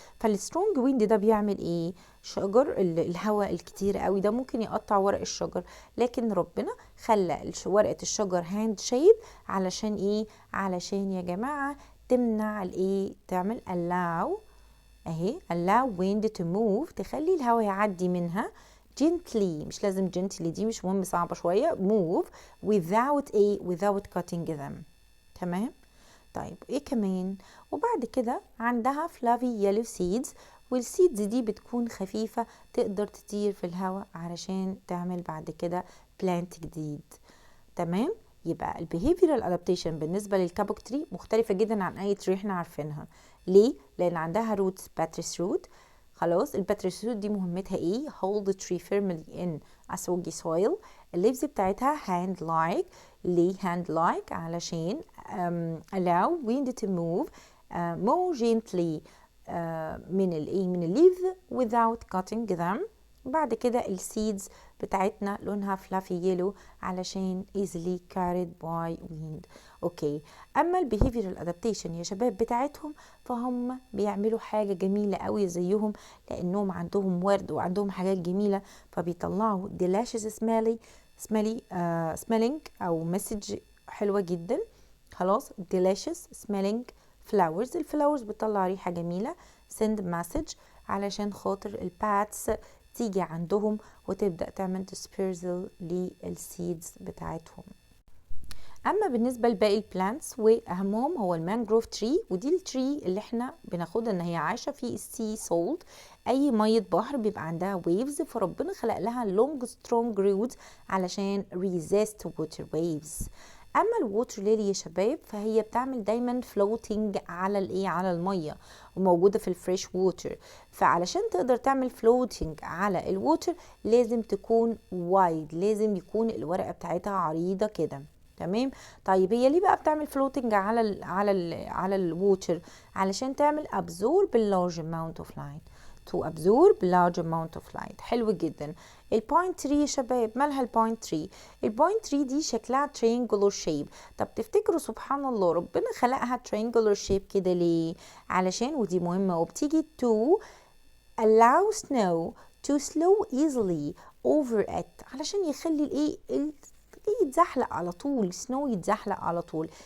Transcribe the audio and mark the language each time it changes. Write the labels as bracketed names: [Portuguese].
[Arabic] فالسترونج ويند ده بيعمل ايه؟ شجر الهواء الكتير قوي ده ممكن يقطع ورق الشجر، لكن ربنا خلى ورقه الشجر هاند شيب. علشان ايه؟ علشان يا جماعه تمنع الايه؟ تعمل allow اهي [English] allow wind to move، [Arabic] تخلي الهواء يعدي منها gently، مش لازم gently دي مش مهم، صعبة شوية. [English] move without cutting them. [Arabic] تمام. طيب ايه كمان؟ وبعد كده عندها [English] fluffy yellow seeds، [Arabic] والسيدز دي بتكون خفيفة تقدر تطير في الهواء علشان تعمل بعد كده plant جديد. تمام. يبقى ال behavioral adaptation بالنسبة للكابوك تري مختلفة جدا عن اي تري احنا عارفينها. ليه؟ لان عندها roots باتريس روت. خلاص الباتريس روت دي مهمتها ايه؟ [English] hold the tree firmly in a soggy soil. [Arabic] الليفز بتاعتها [English] hand like. [Arabic] ليه [English] hand like؟ [Arabic] علشان [English] allow wind to move more gently [Arabic] من الايه، من الليفز [English] without cutting them. [Arabic] بعد كده السيدز بتاعتنا لونها [English] fluffy yellow [Arabic] علشان [English] easily carried by wind. [Arabic] اوكي. اما البيهيفيرال ادابتيشن يا شباب بتاعتهم، فهم بيعملوا حاجة جميلة قوي زيهم، لانهم عندهم ورد وعندهم حاجات جميلة، فبيطلعوا [English] delicious smelling [Arabic] او مسج حلوة جدا. خلاص [English] delicious smelling flowers. [Arabic] الفلاورز بتطلع ريحة جميلة. [English] send message [Arabic] علشان خاطر الباتس تيجي عندهم وتبدأ تعمل dispersal للسيدز بتاعتهم. اما بالنسبه لباقي البلانتس واهمهم هو المانجروف تري، ودي التري اللي احنا بناخدها ان هي عايشه في السي سولت، اي ميه بحر بيبقى عندها ويفز، فربنا خلق لها لونج سترونج روتس علشان ريزيست ووتر ويفز. اما الووتر ليلي يا شباب فهي بتعمل دايما فلوتنج على الايه، على الميه، وموجوده في الفريش ووتر. فعلشان تقدر تعمل فلوتنج على الووتر لازم تكون وايد، لازم يكون الورقه بتاعتها عريضه كده. تمام. طيب هي ليه بقى بتعمل فلوتنج على الووتر؟ علشان تعمل [English] absorb a large amount of light. to absorb large amount of light. [Arabic] حلو جدا. البوينت تري يا شباب مالها البوينت تري؟ البوينت تري دي شكلها [English] triangular shape. [Arabic] طب تفتكروا سبحان الله ربنا خلقها [English] triangular shape [Arabic] كده ليه؟ علشان ودي مهمة، وبتيجي [English] to allow snow to slow easily over it، [Arabic] علشان يخلي الايه يتزحلق على طول، سنو يتزحلق على طول.